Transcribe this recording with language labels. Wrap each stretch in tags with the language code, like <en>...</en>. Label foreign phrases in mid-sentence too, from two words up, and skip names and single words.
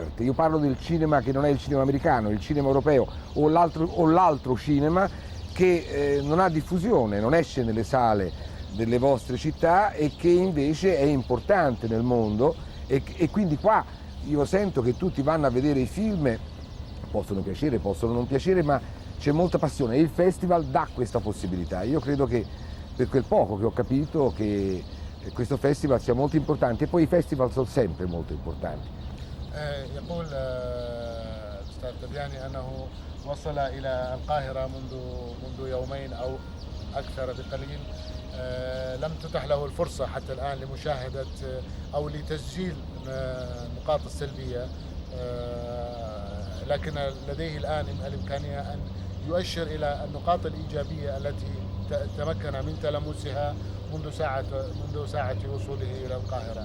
<it>Io parlo del cinema che non è il cinema americano, il cinema europeo o l'altro cinema che non ha diffusione, non esce nelle sale delle vostre città e che invece è importante nel mondo e quindi qua io sento che tutti vanno a vedere i film, possono piacere, possono non piacere, ma c'è molta passione e il festival dà questa possibilità. Io credo che per quel poco che ho capito che questo festival sia molto importante e poi i festival sono sempre molto importanti.</it> <ar>يقول الأستاذ تبياني أنه وصل إلى القاهرة منذ يومين أو أكثر بقليل. لم تتح له الفرصة حتى الآن لمشاهدة أو لتسجيل النقاط السلبية، لكن لديه الآن الإمكانية أن يؤشر إلى النقاط الإيجابية التي تمكن من تلمسها منذ ساعة وصوله إلى القاهرة.</ar>